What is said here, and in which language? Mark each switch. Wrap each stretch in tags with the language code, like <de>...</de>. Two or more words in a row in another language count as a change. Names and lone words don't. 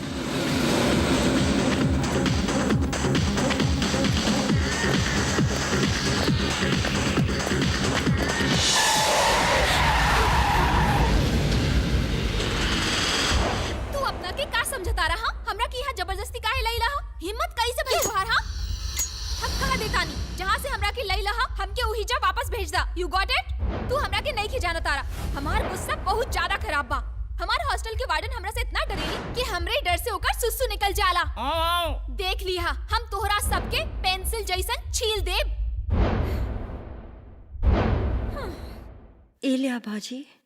<bho>तू अपना के का समझता रहा? हमरा की यहाँ जबरदस्ती काहे लैला हा? हिम्मत कैसे भई तुहार हा? हम कहा देतानी जहाँ से हमरा के लैला हा, हमके वही जा वापस भेज दा।</bho> <en>You got it?</en> <bho>तू हमरा के नहीं खिजाना तारा। हमार गुस्सा बहुत ज्यादा खराब बा। हमार हॉस्टल के वार्डन हमरा से इतना डरेली कि हमरे डर से ओकर सुसु निकल जाला। देख लिहा, हम तोहरा सबके पेंसिल जैसन छील देब। एलिया बाजी,</bho>